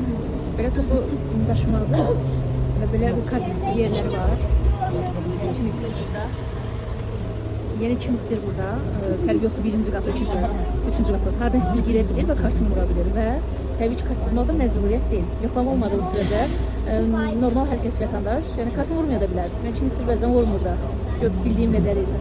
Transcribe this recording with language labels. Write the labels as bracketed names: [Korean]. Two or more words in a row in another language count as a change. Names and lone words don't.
[Turkish] Böyle topu taşımalı ve böyle bir kart yerleri var. İçimizde burada. [Azerbaijani] Yəni kim istəyir burada? Fərq yoxdur. Birinci qapı, ikinci qapı, üçüncü qapı. Hardan istəyir girə bilir və kartını vura bilir və təbii ki, kart vurmaq da məcburiyyət deyil. Yoxlama olmadığı sürədə normal hər kəs vətəndaş, yəni kartını vurmaya da bilər. Yəni kim istəyir bəzən vurmur da. Bildiyim qədərilə.